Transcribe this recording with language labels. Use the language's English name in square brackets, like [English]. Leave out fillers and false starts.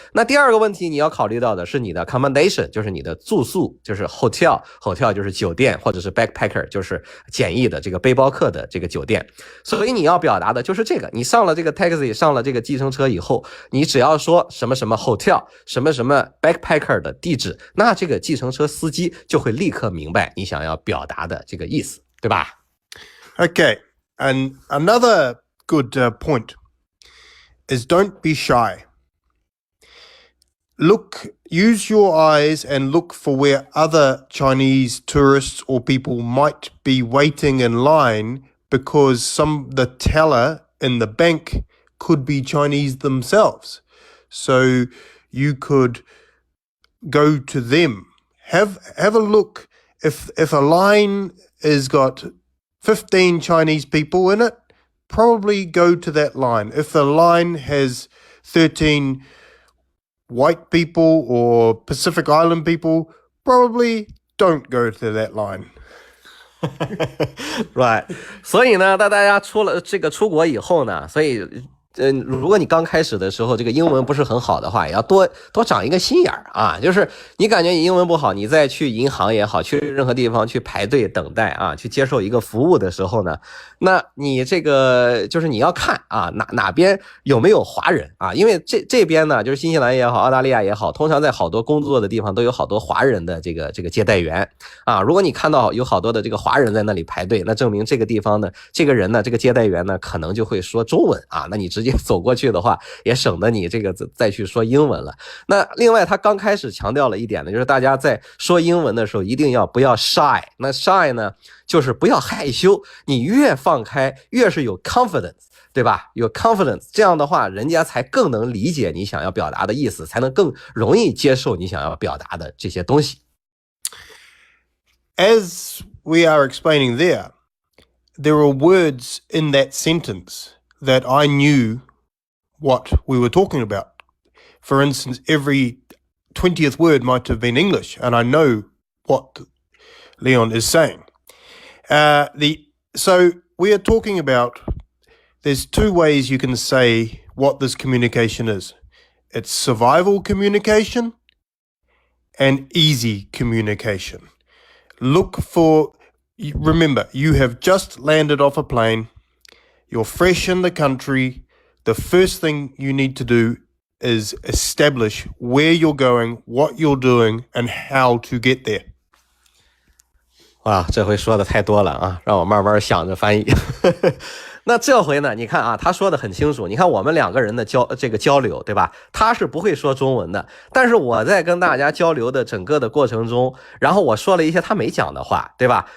[Chinese] 那第二个问题你要考虑到的是你的 accommodation， 就是你的住宿，就是 hotel 就是酒店，或者是 backpacker 就是简易的这个背包客的这个酒店。所以你要表达的就是这个，你上了这个 taxi 上了这个计程车以后，你只要说什么什么 hotel 什么什么 backpacker 的地址，那这个计程车司机就会立刻明白你想要表达的这个意思，对吧？ [English] Okay, and another good point is don't be shy. Use your eyes and look for where other Chinese tourists or people might be waiting in line, because the teller in the bank could be Chinese themselves. So you could go to them. Have a look. If a line has got 15 Chinese people in it, probably go to that line. If the line has 13 white people or Pacific Island people, probably don't go to that line. Right. [Chinese] 所以呢，当大家出国以后呢，所以如果你刚开始的时候这个英文不是很好的话，也要多长一个心眼啊。就是你感觉你英文不好，你再去银行也好，去任何地方去排队等待啊，去接受一个服务的时候呢，那你这个就是你要看啊哪边有没有华人啊，因为这边呢就是新西兰也好，澳大利亚也好，通常在好多工作的地方都有好多华人的这个接待员啊。如果你看到有好多的这个华人在那里排队，那证明这个地方呢，这个人呢，这个接待员呢，可能就会说中文啊。那你直接走过去的话，也省得你这个再去说英文了。那另外他刚开始强调了一点呢，就是大家在说英文的时候一定要不要 shy。那 shy 呢就是不要害羞，你越放开越是有 confidence， 对吧？有 confidence， 这样的话人家才更能理解你想要表达的意思，才能更容易接受你想要表达的这些东西。 [English] As we are explaining there are words in that sentence that I knew what we were talking about. For instance, every 20th word might have been English, and I know what Leon is saying. So we are talking about, there's two ways you can say what this communication is. It's survival communication and easy communication. Remember, you have just landed off a plane. You're fresh in the country. The first thing you need to do is establish where you're going, what you're doing, and how to get there. [Chinese] 哇，这回说的太多了啊，让我慢慢想着翻译。那这回呢，你看啊，他说的很清楚。你看我们两个人的交流，对吧？他是不会说中文的，但是我在跟大家交流的整个的过程中，然后我说了一些他没讲的话，对吧？